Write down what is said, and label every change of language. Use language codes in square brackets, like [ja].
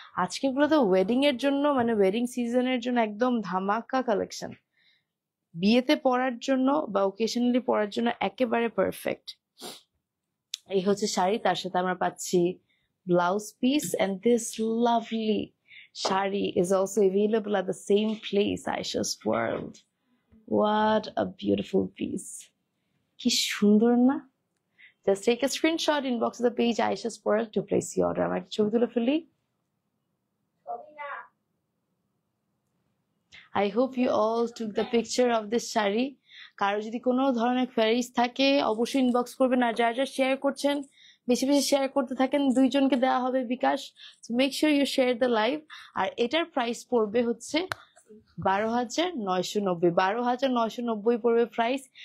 [bn] আজকে গুলো তো ওয়েডিং এর জন্য, মানে ওয়েডিং সিজনের জন্য একদম ধামাকা কালেকশন, বিয়েতে পরার জন্য বা ওকেশনালি পরার জন্য একেবারে পারফেক্ট। এই হচ্ছে শাড়ি, তার সাথে আমরা পাচ্ছি blouse piece, [en] And this lovely sari is also available at the same place, Aisha's World. What a beautiful piece, [bn] কি সুন্দর না? [en] Just take a screenshot, inbox the page Aisha's World to place your order. [bn] আমার ছবি তুলে ফেলি। [en] I hope you all took the picture of this sari. [bn] কারো যদি কোনো ধরনের কোয়ারিজ থাকে অবশ্যই ইনবক্স করবেন, আর যারা যারা শেয়ার করছেন বেশি বেশি শেয়ার করতে থাকেন, 2 জনকে দেওয়া হবে বিকাশ, [en] So make sure you share the live. [bn] আর এটার প্রাইস পড়বে হচ্ছে 12,990, 12,990 পড়বে প্রাইস।